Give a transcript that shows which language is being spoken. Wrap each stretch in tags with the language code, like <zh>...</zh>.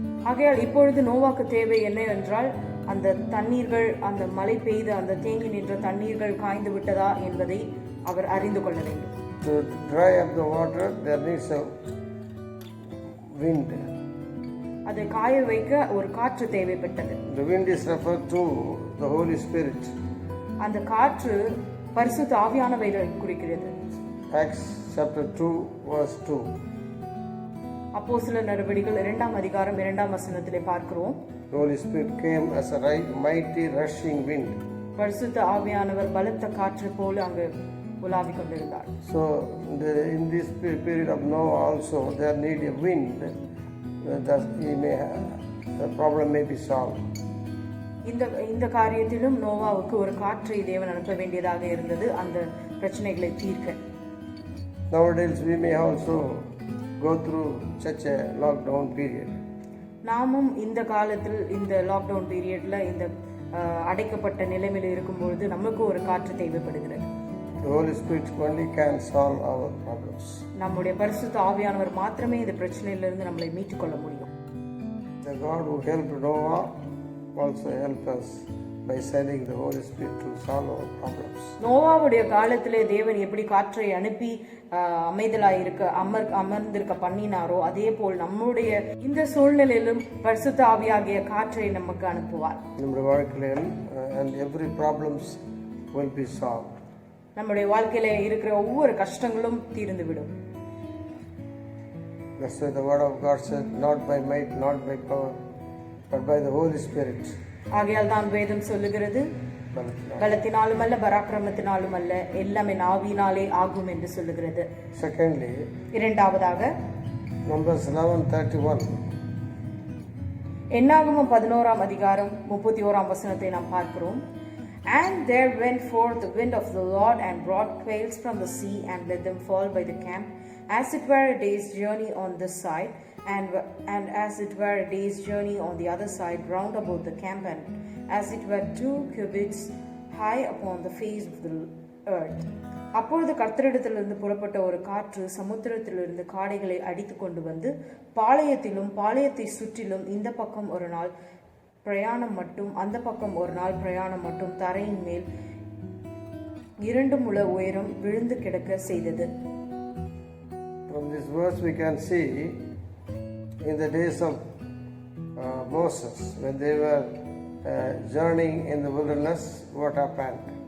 <ta>ஆகையால் இப்பொழுது நோவாக்கு தேவை என்ன என்றால் அந்த தண்ணீர்கள் அந்த மழை பெய்து அந்த தேங்கி நின்ற தண்ணீர்கள் காய்ந்து விட்டதா என்பதை அவர் அறிந்து கொள்ள வேண்டும்.</ta> <en>To dry up the water, there needs a wind.</en> <ta>அதை காய வைக்க ஒரு காற்று தேவைப்பட்டது.</ta> <en>The wind is referred to the Holy Spirit.</en> <ta>அந்த காற்று பரிசுத்த ஆவியானவரை குறிக்கிறது.</ta> <en>Acts chapter 2 verse 2.</en> <ta>அப்போஸ்தலர் நடவடிக்கைகள் 2ஆம் அதிகாரம் 2ஆம் வசனத்திலே பார்க்கிறோம்.</ta> <en>The Holy Spirit came as a mighty rushing wind.</en> <ta>பரிசுத்த ஆவியானவர் பலத்த காற்று போல அங்கு உலாவிக் கொண்டிருந்தார்.</ta> <en>So in this period of Noah also there need a wind that the problem may be solved.</en> <ta>இந்த காரியத்திலும் நோவாவுக்கு ஒரு காற்றை தேவன் அனுப்ப வேண்டியதாக இருந்தது அந்த பிரச்சனைகளை தீர்க்க.</ta> <en>Nowadays we may also go through such a lockdown period.</en> <ta>நாமும் இந்த காலத்தில் இந்த லாக்டவுன் பீரியட்ல இந்த அடைக்கப்பட்ட நிலைமையில் இருக்கும்பொழுது நமக்கு ஒரு காற்று தேவைப்படுகிறது.</ta> <en>The Holy Spirit only can solve our problems.</en> <ta>நம்முடைய பரிசுத்த ஆவியானவர் மாத்திரமே இந்த பிரச்சனையிலிருந்து நம்மளை மீட்டுக் கொள்ள முடியும்.</ta> <en>The God who helped Noah also help us by sending the Holy Spirit to solve our problems.</en> <ta>நோவாவுடைய காலத்திலே தேவன் எப்படி காற்றை அனுப்பி அமைதலாய் இருக்க அமர்ந்திருக்க பண்ணினாரோ அதே போல் நம்முடைய இந்த சூழ்நிலையிலும் பரிசுத்த ஆவியாகிய காற்றை நமக்கு அனுப்புவார். நம்முடைய வாழ்க்கையில்</ta> <en>and every problems will be solved.</en> <ta>நம்முடைய வாழ்க்கையில இருக்கிற ஒவ்வொரு கஷ்டங்களும் தீர்ந்துவிடும்.</ta> <en>That's why the word of God said, not by might, not by power, but by the Holy Spirit.</en> <ta>ஆகையால் தான் வேதம் சொல்லுகிறது, பலத்தினாலும் அல்ல பராக்கிரமத்தினாலும் அல்ல, எல்லாமே ஆவியினாலே ஆகும் என்று சொல்லுகிறது.</ta> <en>Secondly,</en> <ta>இரண்டாவதாக</ta> <en>Numbers 11:31.</en> <ta>என்னாகமம் 11ஆம் அதிகாரம் 31ஆம் வசனத்தை நாம் பார்க்கிறோம்.</ta> <en>And there went forth the wind of the Lord and brought quails from the sea and let them fall by the camp, as it were a day's journey on this side, and as it were a day's journey on the other side round about the camp, and as it were 2 cubits high upon the face of the earth.</en> <ta>அப்பொழுது கர்த்தரிடத்திலிருந்து புறப்பட்ட ஒரு காற்று சமுத்திரத்திலிருந்து காடைகளை அடித்து கொண்டு வந்து பாளையத்திலும் பாளையத்தை சுற்றிலும் இந்த பக்கம் ஒரு நாள் பிரயாணம் மட்டும் அந்த பக்கம் ஒரு நாள் பிரயாணம் மட்டும் தரையின் மேல் 2 முழ உயரம் விழுந்து கிடக்க செய்தது.</ta> <en>From this verse we can see in the days of Moses, when they were journeying in the wilderness, what happened.</en>